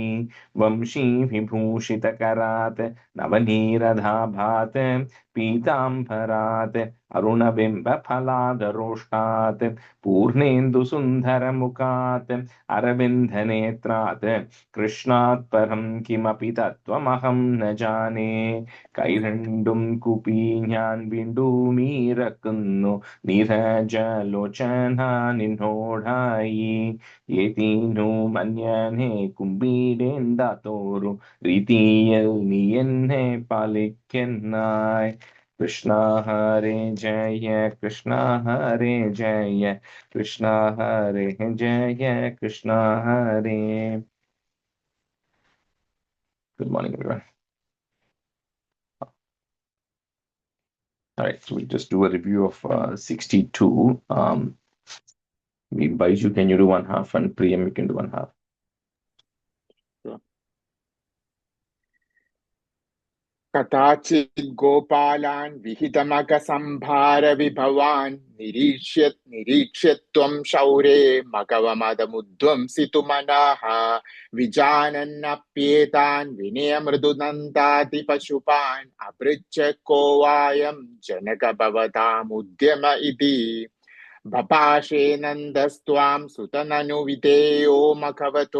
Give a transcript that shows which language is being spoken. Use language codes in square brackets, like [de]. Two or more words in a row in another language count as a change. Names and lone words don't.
[sa] वंशी विभूषितकरात् नवनीरधाभात् पीताम्बरात् अरुणबिम्बफलादरोष्टात् पूर्णेन्दुसुन्दरमुखात् अरविन्दनेत्रात् कृष्णात् परं किमपि तत्त्वमहं न जाने. [ml] കൈരണ്ടും കുപ്പി ഞാൻ വീണ്ടുമീറക്കുന്നു നീരജലോചന നിന്നോടായി. ഏതീനു മന്യനെ കുമ്പിടേണ്ടാത്തോരു രീതിയിൽ നീ എന്നെ പാലിക്കുന്നായി. [sa] കൃഷ്ണ ഹരേ ജയ കൃഷ്ണ ഹരേ ജയ കൃഷ്ണ ഹരേ ജയ കൃഷ്ണ ഹരേ. [en] Good morning, everyone. All right, so we'll just do a review of 62. Baiju, can you do one half, and Priyam, you can do one half. Sure. [sa] कदाचित् गोपालान् विहितमकसंभारविभवान् निरीक्ष्य त्वं शौरे मघवमदमुध्वंसितुमनाः विजानन्नप्येतान् विनयमृदुनन्दादिपशुपान् अपृच्छ को वायं जनक भवतामुद्यम इति भपाशे नन्दस्त्वां सुतननुविधेयो मखवतो